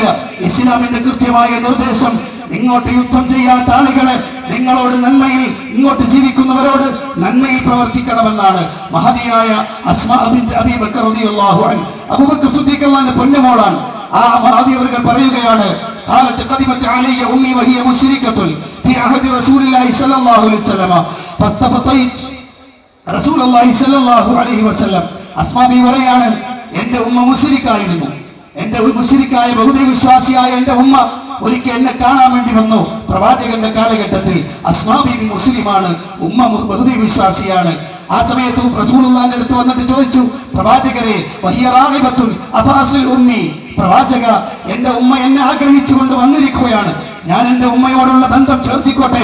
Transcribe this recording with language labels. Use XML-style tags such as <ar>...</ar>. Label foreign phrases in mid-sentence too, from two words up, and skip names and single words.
<ml>ഇസ്ലാമിന്റെ കൃത്യമായ നിർദ്ദേശം ഇങ്ങോട്ട് യുദ്ധം ചെയ്യാത്ത ആളുകളെ നിങ്ങളോട് നന്മയിൽ, ഇങ്ങോട്ട് ജീവിക്കുന്നവരോട് നന്മയിൽ പ്രവർത്തിക്കണമെന്നാണ്. മഹതിയായ അസ്മാ ബിൻത് അബീ ബക്കർ</ml> <ar>رضي الله عنه,</ar> <ml>അബൂബക്കർ സിദ്ദീഖ് അല്ലാഹുവിന്റെ പൊന്നുമോളാണ്. ആ മഹദി അവർ പറയുകയാണ്,</ml> <ar>قالت قدمت علي امي وهي مشركه في عهد رسول الله صلى الله عليه وسلم فاستفتيت رسول الله صلى الله عليه وسلم.</ar> <ml>അസ്മാ ബി പറയാണ്, എന്റെ ഉമ്മ മുശ്രിക്കായിരുന്നു. എന്റെ മുശ്രിക്കായ ബഹുദൈവ വിശ്വാസിയായ എന്റെ ഉമ്മ ഒരിക്കൽ എന്നെ കാണാൻ വേണ്ടി വന്നു. പ്രവാചകന്റെ കാലഘട്ടത്തിൽ അസ്മാ ബീവി മുസ്ലിമാണ്, ഉമ്മ ബഹുദൈവ വിശ്വാസിയാണ്. ആ സമയത്ത് റസൂലുള്ളാഹിന്റെ അടുത്ത് വന്നിട്ട് ചോദിച്ചു, പ്രവാചകരെ,</ml> <ar>وهي راغبة أفأصل أمي,</ar> <ml>പ്രവാചക, എന്റെ ഉമ്മ എന്നെ ആഗ്രഹിച്ചുകൊണ്ട് വന്നിരിക്കുകയാണ്, ഞാൻ എന്റെ ഉമ്മയോടുള്ള ബന്ധം ചേർത്തിക്കോട്ടെ?</ml>